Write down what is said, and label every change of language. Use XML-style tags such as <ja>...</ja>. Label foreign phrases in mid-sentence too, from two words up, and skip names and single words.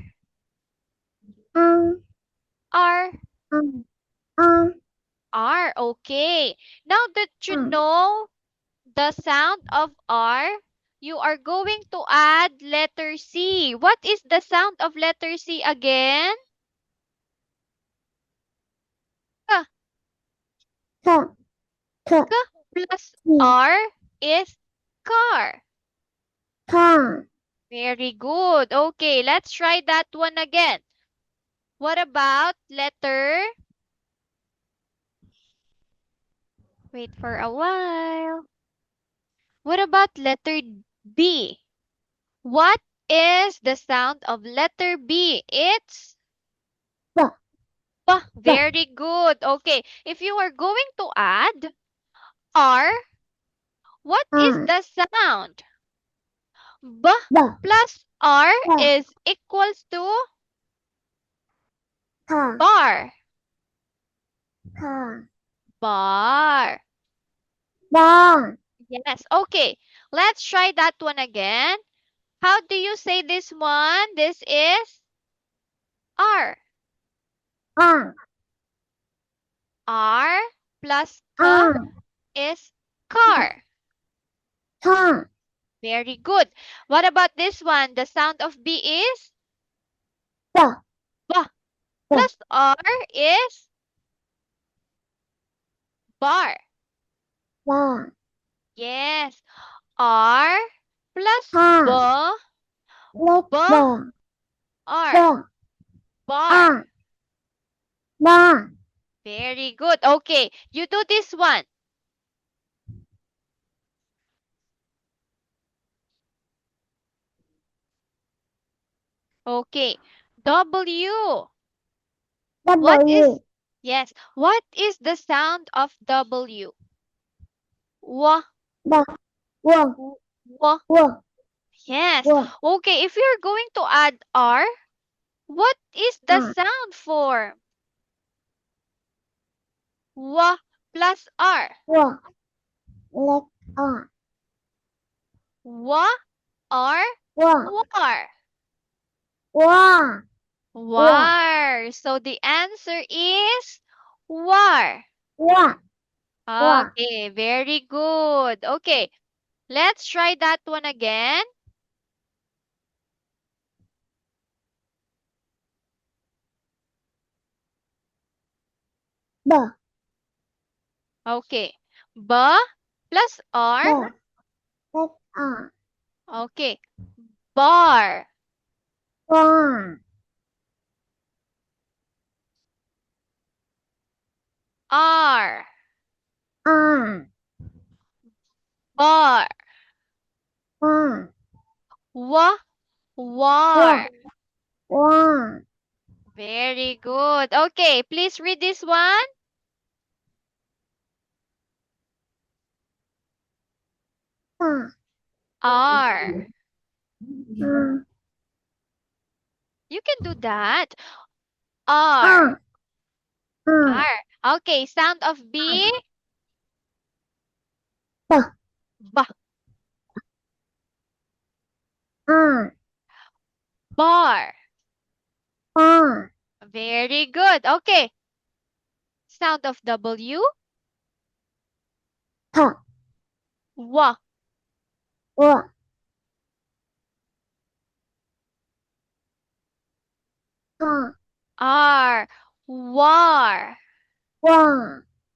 <en>Ang. r, Ang. Ang. r. Okay. Now that you Ang. know the sound of R, you are going to add letter C. What is the sound of letter C again? K. Ka. Ka. K plus Ki. R is car. Ka. Very good. Okay, let's try that one again. What about letter? Wait for a while. What about letter B? What is the sound of letter B? It's Ba. ba. Ba. Very good. Okay, if you are going to add R, what is Ah. the sound? B Ba. plus R Ba. is equals to Ka. bar. Ka. Bar. Ba. Yes. Okay. Let's try that one again. How do you say this one? This is R. Ang. R plus K Ang. is car. Ka. Very good. What about this one? The sound of B is Ba. ba. Ba. Plus R is bar. Ba. Yes. R plus Ka. B, Let. B, Ba. R. Ba. Bar. Ang. Ba. Very good. Okay, you do this one. Okay. W. What is, W. yes, what is the sound of W? W, Ba. Wa. w. Wa. Yes. Wa. Okay, if you're going to add R, what is the Ah. sound for W plus R? Wa. Let. Ah. W, R, Wa. war. Wa. Wa. War. So the answer is war. Wa. Wa. Okay, very good. Okay, let's try that one again. Ba. Okay, B plus R. Ba. Let. Ah. Okay, bar. Wa. R. Ah. Bar. Wa. W. Wa. War. Wa. Very good. Okay, please read this one. Ah. R. Ah. You can do that. R. Ah. Ah. R. Okay, sound of B. Ba. B. Ah. Bar. Ah. Very good. Okay. Sound of W. Ka. W. Wa. Ka. R. War. Wa.</en>